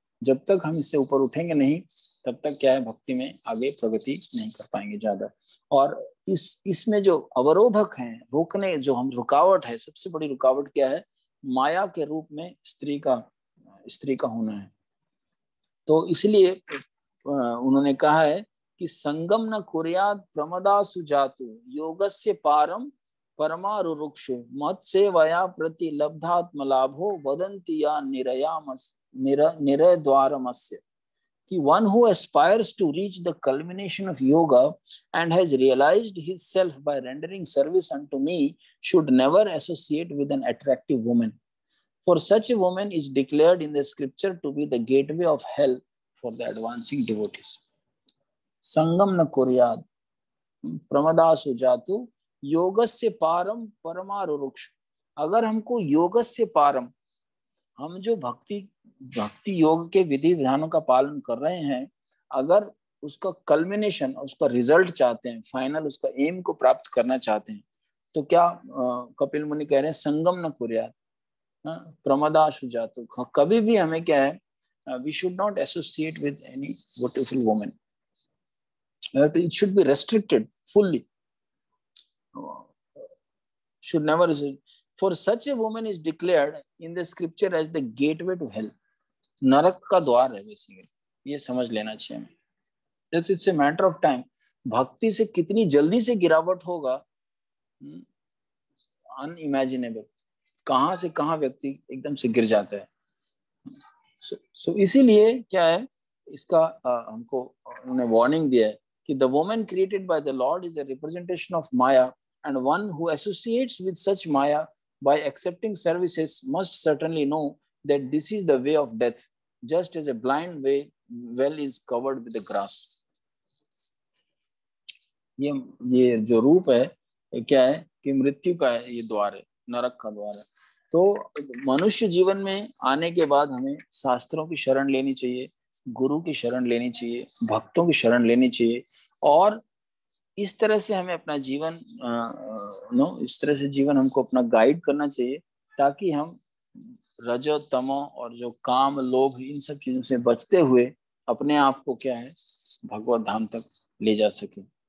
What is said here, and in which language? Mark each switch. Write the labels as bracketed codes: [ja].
[hi] जब तक हम इससे ऊपर उठेंगे नहीं, तब तक क्या है, भक्ति में आगे प्रगति नहीं कर पाएंगे ज्यादा। और इसमें जो अवरोधक हैं, रोकने जो हम रुकावट है, सबसे बड़ी रुकावट क्या है, माया के रूप में स्त्री का होना है। [sa] तो इसलिए उन्होंने कहा है कि संगम न कुर्याद प्रमदासु जातु योगस्य पारम परमारुरुक्षु मत सेवया प्रति लब्धात्म लाभो वदन्ति या निरय द्वारमस्य, [en] कि one who aspires to reach the culmination of yoga and has realized his self by rendering service unto me should never associate with an attractive woman, for such a woman is declared in the scripture to be the gateway of hell for the advancing devotees. [sa] Sangam na kuryad प्रमदासु जातु योगस्य पारम परमारुरुक्ष। [hi] अगर हमको [sa] योगस्य पारम, [hi] हम जो भक्ति योग के विधि विधानों का पालन कर रहे हैं, अगर उसका कल्मिनेशन, उसका रिजल्ट चाहते हैं, फाइनल उसका एम को प्राप्त करना चाहते हैं, तो क्या कपिल मुनि कह रहे हैं, [sa] संगम न कुर्यात प्रमदाशु जातु, [hi] कभी भी हमें क्या है, [en] we should not associate with any beautiful woman, it should be restricted fully, should never, for such a woman is declared in the scripture as the gateway to hell, [hi] नरक का द्वार है बेसिकली, ये समझ लेना चाहिए हमें। [en] it's a matter of time, [hi] भक्ति से कितनी जल्दी से गिरावट होगा, अनइमेजिनेबल, कहां से कहां व्यक्ति एकदम से गिर जाता है। सो इसीलिए क्या है, इसका हमको उन्होंने वार्निंग दिया है कि [en] The woman created by the lord is a representation of maya, and one who associates with such maya by accepting services must certainly know that this is the way of death, just as a blind well is covered with the grass. [hi] ये जो रूप है क्या है कि मृत्यु का है, ये द्वार है, नरक का द्वार है। तो मनुष्य जीवन में आने के बाद हमें शास्त्रों की शरण लेनी चाहिए, गुरु की शरण लेनी चाहिए, भक्तों की शरण लेनी चाहिए, और इस तरह से हमें अपना जीवन इस तरह से जीवन हमको अपना गाइड करना चाहिए, ताकि हम रजो तमो और जो काम लोभ इन सब चीजों से बचते हुए अपने आप को क्या है, भगवत धाम तक ले जा सके।